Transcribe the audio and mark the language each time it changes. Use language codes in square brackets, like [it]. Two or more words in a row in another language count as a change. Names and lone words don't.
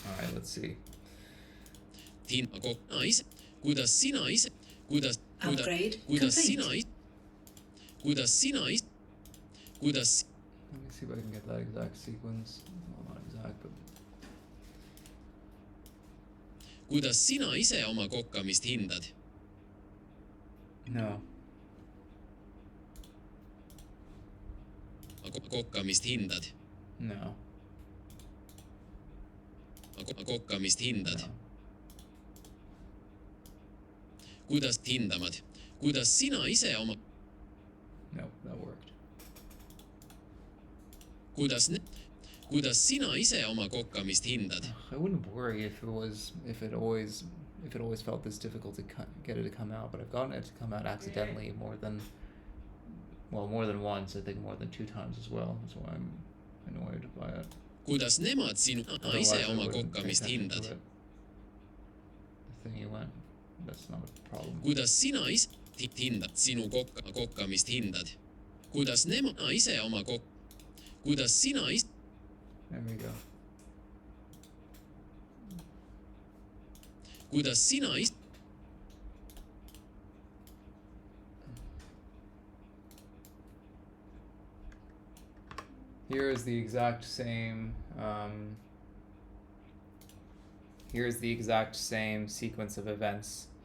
[en] let's see. [et] Kuidas sinä ise? [en] Upgrade [et] Kuidas sinä [en] complete. [et] Kuidas sinä Kuidas [en] Let me see if I can get that exact sequence. Well, not exact, but [et] Kuidas sinä ise oma kokkamist hindad? [en] no. [et] Kokkamist hindad? [en] No. [et] Kokkamist hindad? [en] No. [et] Kuidas hindamad? Kuidas sinä ise oma... [en] No, that worked. [et] Kuidas sinä ise oma kokkamist hindad? [en] I wouldn't worry if it always felt this difficult to get it to come out, but I've gotten it to come out accidentally more than once. I think more than 2 times as well. That's why I'm annoyed by it. [et] Kuidas nemad ise [en] Otherwise, I [et] oma [en] wouldn't pay [et] kokkamist [en] attention to [et] hindad? [en] it. The thing you went. That's not a problem. [et] Kuidas sinä ise hindad sinu kokkamist hindad? Kuidas nemad ise oma Kuidas sinä ise... [en] There we go. [et] Kuidas sinä ise... [en] Here is the exact same. Here's the exact same sequence of events.